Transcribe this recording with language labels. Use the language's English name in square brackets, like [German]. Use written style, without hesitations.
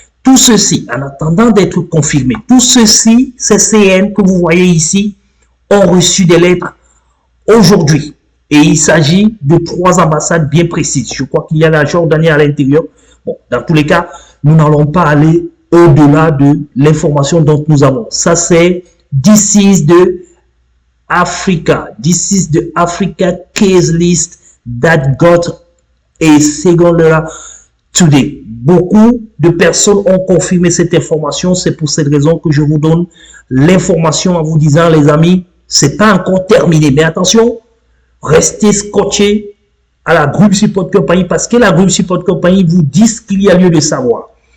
[French] Tout ceci, en attendant d'être confirmé, tout ceci, ces CN que vous voyez ici, ont reçu des lettres aujourd'hui. Et il s'agit de 3 ambassades bien précises. Je crois qu'il y a la Jordanie à l'intérieur. Bon, dans tous les cas, nous n'allons pas aller au-delà de l'information dont nous avons. Ça, c'est [English] This is the Africa. This is the Africa case list that got a second letter today. [French] Beaucoup de personnes ont confirmé cette information. C'est pour cette raison que je vous donne l'information en vous disant, les amis, c'est pas encore terminé. Mais attention, restez scotchés à la Group Support Company parce que la Group Support Company vous dit ce qu'il y a lieu de savoir.